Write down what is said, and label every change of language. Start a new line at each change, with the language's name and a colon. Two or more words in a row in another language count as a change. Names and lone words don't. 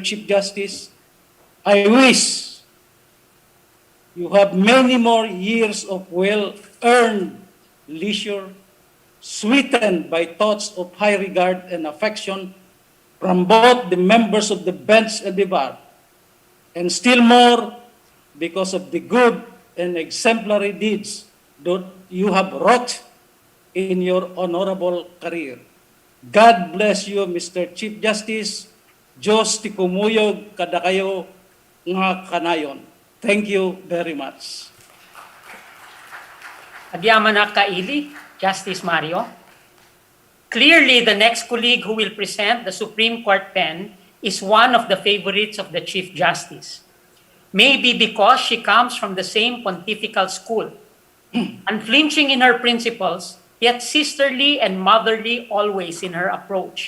English: Chief Justice, I wish you have many more years of well-earned leisure, sweetened by thoughts of high regard and affection from both the members of the bench and the bar, and still more because of the good and exemplary deeds that you have wrought in your honorable career. God bless you, Mr. Chief Justice.
Iloko: Diyos ti kumuyog kada kayo nga kanayon.
English: Thank you very much.
Iloko: Agyamana Kaili, Justice Mario.
English: Clearly, the next colleague who will present the Supreme Court pen is one of the favorites of the Chief Justice. Maybe because she comes from the same pontifical school, unflinching in her principles, yet sisterly and motherly always in her approach.